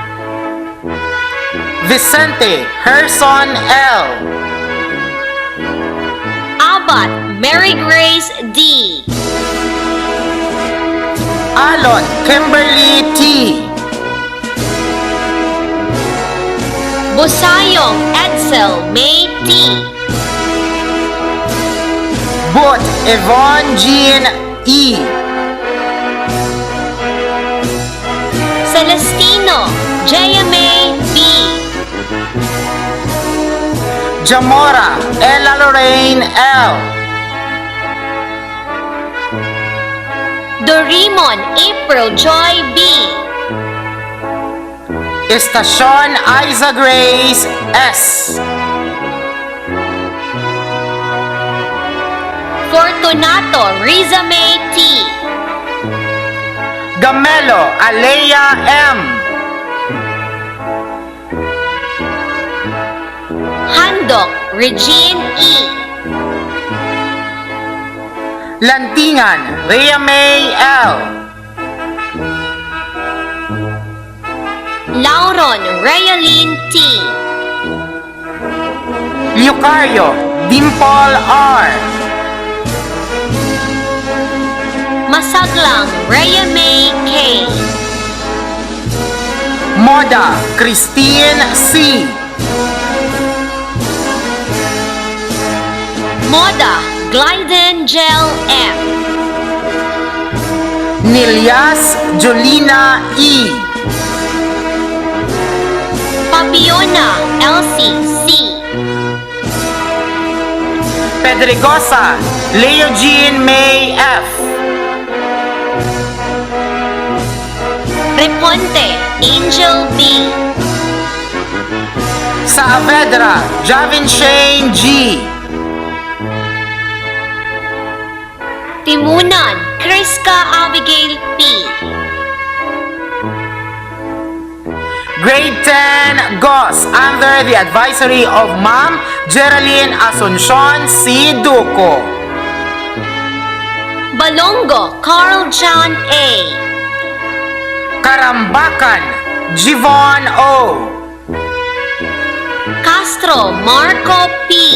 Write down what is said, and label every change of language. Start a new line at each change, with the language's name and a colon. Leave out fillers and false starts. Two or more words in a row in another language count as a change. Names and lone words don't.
English: Vicente Herson L. Abat Mary Grace D. Alon Kimberly T. Busayong Edsel May T. Bot Yvonne Jean E. Celestino JMA B. Jamora Ella Lorraine L. Dorimon April Joy B. Estacion Isa Grace S. Fortunato Riza May T. Gamelo Alea M. Handok, Regine E. Lantingan, Rhea May L. Lauron, Rayaline T. Lucario, Dimple R. Masaglang, Rhea May K. Moda, Christine C. Moda, Glyden Gel M. Nilias, Jolina E. Papiona, Elsie C. Pedregosa, Leogene May F. Reponte, Angel B. Saavedra, Javin Shane G. Timunan, Criska Abigail P. Grade 10, GOS, under the advisory of Ma'am Geraldine Asuncion C. Duco. Balongo, Carl John A. Karambakan, Jivon O. Castro, Marco P.